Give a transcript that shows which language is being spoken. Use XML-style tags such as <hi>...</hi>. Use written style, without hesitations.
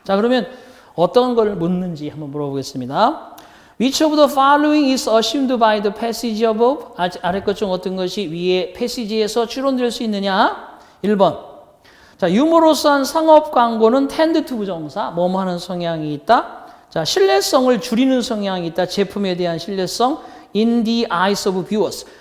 <ko>자, 그러면 어떤 걸 묻는지 한번 물어보겠습니다.</ko> <en>Which of the following is assumed by the passage above?</en> <ko>아래 것 중 어떤 것이 위에 패시지에서 추론될 수 있느냐? 1번. 자, 유머러스한 상업 광고는 tend to 부정사, 뭐뭐 하는 성향이 있다. 자, 신뢰성을 줄이는 성향이 있다. 제품에 대한 신뢰성.</ko> <en>In the eyes of viewers.</en>